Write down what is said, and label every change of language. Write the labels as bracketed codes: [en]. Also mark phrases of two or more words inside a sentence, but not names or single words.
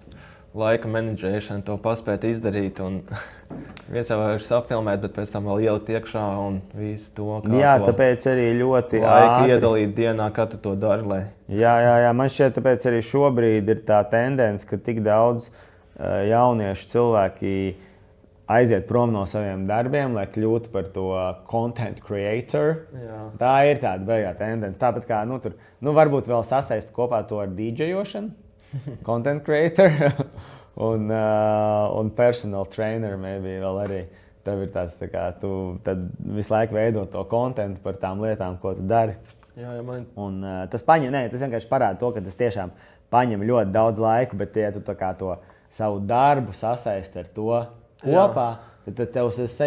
[lv] Laika menedžēšana to paspēt izdarīt un viens jau var sapfilmēt, bet pēc tam vēl ielikt iekšā un visu to, kā tāpēc arī ļoti laika iedalīt dienā, kā tu to dari, lai... Jā, man šķiet, tāpēc arī šobrīd ir tā tendence, ka tik daudz jauniešu cilvēki aiziet prom no saviem darbiem, lai kļūtu par to [en] content creator. [lv] Jā. Tā ir tāda beigā tendence. Tāpat kā, varbūt vēl sasaist kopā to ar DJošanu. [en] Content creator un personal trainer maybe [lv] vēl arī. Tev ir tāds, tā kā tu tad visu laiku veido to kontentu par tām lietām, ko tu dari. Jā, Un tas vienkārši parāda to, ka tas tiešām paņem ļoti daudz laiku, bet ja tu tā kā to savu darbu sasaist ar to kopā, tad tev tas sajiet.